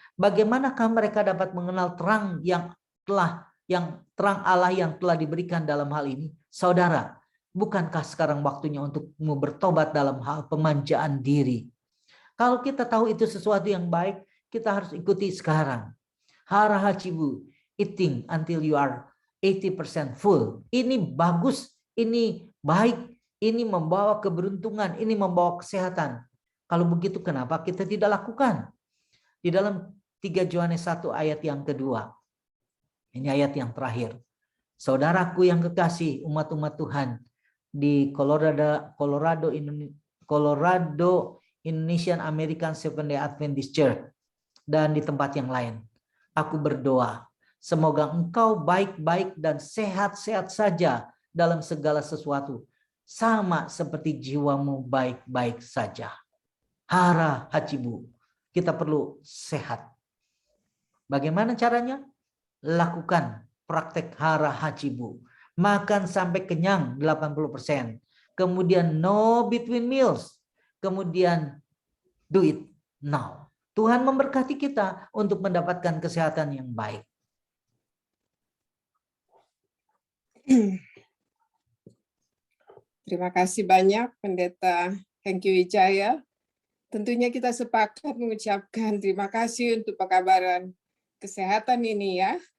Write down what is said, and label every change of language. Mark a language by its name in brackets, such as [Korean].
[Indonesian] Bagaimanakah mereka dapat mengenal terang terang Allah yang telah diberikan dalam hal ini? Saudara, bukankah sekarang waktunya untukmu bertobat dalam hal pemanjaan diri? Kalau kita tahu itu sesuatu yang baik, kita harus ikuti sekarang. [English] Hara hachibu, eating until you are 80% full. [Indonesian] Ini bagus, ini baik, ini membawa keberuntungan, ini membawa kesehatan. Kalau begitu kenapa kita tidak lakukan? Di dalam 3 Yohanes 1 ayat yang kedua. Ini ayat yang terakhir. Saudaraku yang kekasih, umat-umat Tuhan di Colorado Indonesian American Seventh-day Adventist Church dan di tempat yang lain. Aku berdoa, semoga engkau baik-baik dan sehat-sehat saja dalam segala sesuatu, sama seperti jiwamu baik-baik saja. Hara hachibu, kita perlu sehat. Bagaimana caranya? Lakukan praktek hara hachibu. Makan sampai kenyang 80%. Kemudian [English] no between meals. [Indonesian] Kemudian [English] do it now. [Indonesian] Tuhan memberkati kita untuk mendapatkan kesehatan yang baik. Terima kasih banyak Pendeta Hengki Wijaya. Tentunya kita sepakat mengucapkan terima kasih untuk pekabaran kesehatan ini ya.